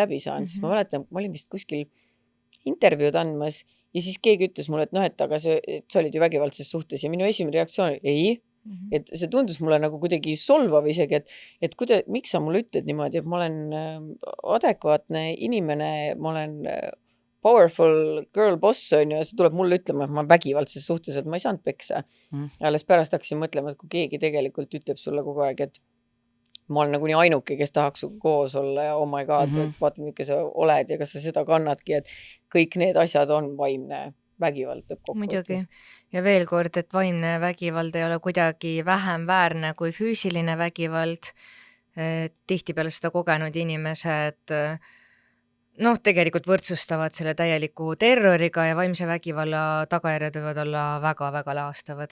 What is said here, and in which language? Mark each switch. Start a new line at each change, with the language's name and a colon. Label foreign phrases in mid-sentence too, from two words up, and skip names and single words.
Estonian: läbi saanud, sest ma mäletan, ma olin vist kuskil intervjuud andmas ja siis keegi ütles mulle, et aga sa olid ju vägivaldses suhtes ja minu esimene reaktsioon oli ei, et see tundus mulle nagu kuidagi solvav isegi, et miks sa mulle ütled niimoodi, et ma olen adekvaatne inimene, ma olen
English: powerful girl boss
Estonian: on ju, see tuleb mulle ütlema, et ma olen vägivaldses suhtes, et ma ei saanud peksa. Alles pärast hakkasin mõtlema, et kui keegi tegelikult ütleb sulle kogu aeg, et ma olen nagu nii ainuke, kes tahaks koos olla ja
English: oh my god,
Estonian: vaata, milline sa oled ja kas sa seda kannadki, et kõik need asjad on vaimne vägivald. Muidugi. Ja veel kord, et vaimne vägivald ei ole kuidagi vähem väärne kui füüsiline vägivald. Tihtipeale seda kogenud inimesed tegelikult võrdsustavad selle täieliku terroriga ja vaimse vägivalla tagajärjed võivad olla väga-väga laastavad.